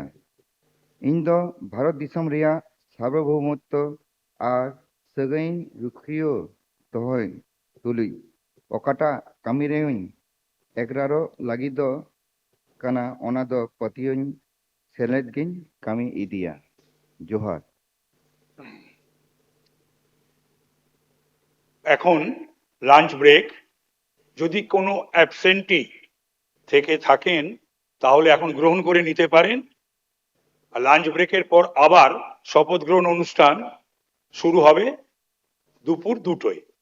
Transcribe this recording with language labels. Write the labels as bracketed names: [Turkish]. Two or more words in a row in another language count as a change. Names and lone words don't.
[Santali] ᱤᱧ ᱫᱚ ᱵᱷᱟᱨᱚᱛ ᱫᱤᱥᱚᱢ ᱨᱮᱭᱟᱜ ᱥᱟᱨᱵᱚভৌমত্ব ᱟᱨ ᱥᱟᱹᱜᱟᱹᱭ ᱨᱩᱠᱷᱤᱭᱟᱹ ᱫᱚᱦᱚᱭ ᱛᱩᱞᱩᱡ ᱚᱠᱟᱴᱟᱜ ᱠᱟᱹᱢᱤ ᱨᱮᱧ ᱮᱠᱨᱟᱨᱚᱜ ᱞᱟᱹᱜᱤᱫᱚᱜ ᱠᱟᱱᱟ ᱚᱱᱟ ᱫᱚ ᱯᱟᱹᱛᱭᱟᱹᱣ ᱥᱮᱞᱮᱫ ᱜᱤᱧ ᱠᱟᱹᱢᱤ ᱤᱫᱤᱭᱟ। জোহার। [Bangla] এখন লাঞ্চ ব্রেক। যদি কোনো অ্যাবসেন্টি থেকে থাকেন তাহলে এখন গ্রহণ করে নিতে পারেন। আর লাঞ্চ ব্রেকের পর আবার শপথ গ্রহণ অনুষ্ঠান শুরু হবে দুপুর 2টোয়।